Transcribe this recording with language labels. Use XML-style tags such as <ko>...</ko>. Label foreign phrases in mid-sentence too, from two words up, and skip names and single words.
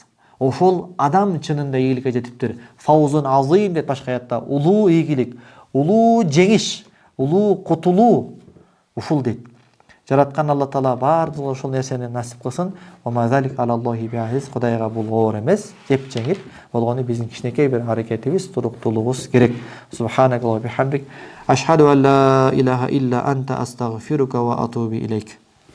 <ky>Ошол адам чынында ийгиликке жетиптир.</ky> <ar>فوز عظيم</ar> <ky>деп башка аятта, улуу ийгилик, улуу жеңиш, улуу кутулуу ушул дейт. Жараткан Алла Таала баардыгы ошол нерсени насип кылсын. Кудайга бул оор эмес, жеп жеңил болгону биздин кичинекей бир аракетибиз, туруктуулугубуз керек.</ky> <ar>سبحانك اللهم بحمدك أشهد أن لا إله إلا أنت أستغفرك وأتوب إليك.</ar>